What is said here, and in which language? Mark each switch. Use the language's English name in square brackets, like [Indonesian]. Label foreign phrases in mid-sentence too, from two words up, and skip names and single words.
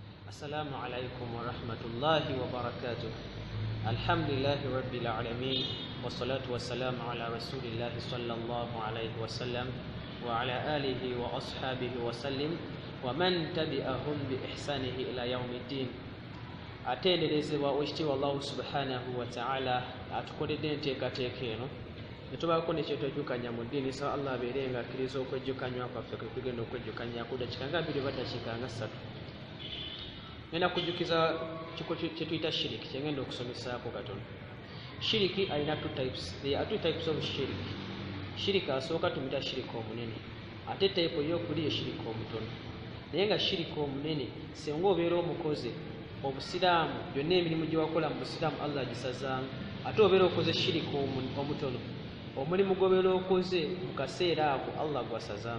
[Arabic] السلام عليكم ورحمة الله وبركاته. الحمد لله رب العالمين والصلاة والسلام على رسول الله صلى الله عليه وسلم وعلى آله وأصحابه وسلم ومن تبعهم بإحسانه إلى يوم الدين. [Ganda] atenderezebwa ekitiibwa Allah [Arabic] سبحانه وتعالى [Ganda] atukoledde enteekateeka eno netubaako nekyetwejjukanya mu ddiini sa Allah abeere nga akkiriza okwejjukanywa kwaffe kwe kugenda okwejjukanya ku dakiika nga 2 oba dakiika nga 3. ngenda kujjukiza kiko kyetuyita shiriki kyengenda okusomesaako katono. Shiriki alina [English] two types. There are two types of shiriki. [Ganda] Shiriki asooka tumuyita shiriki omunene, ate type ey'okuli ye shiriki omutono. Naye nga shiriki omunene singa obeera omukozi obusiraamu byonna emirimu gye wakola mu busiraamu Allah agisazaamu, ate obeera okoze shiriki omutono omulimu gw'obeera okoze mu kaseera ako Allah gwasazaamu.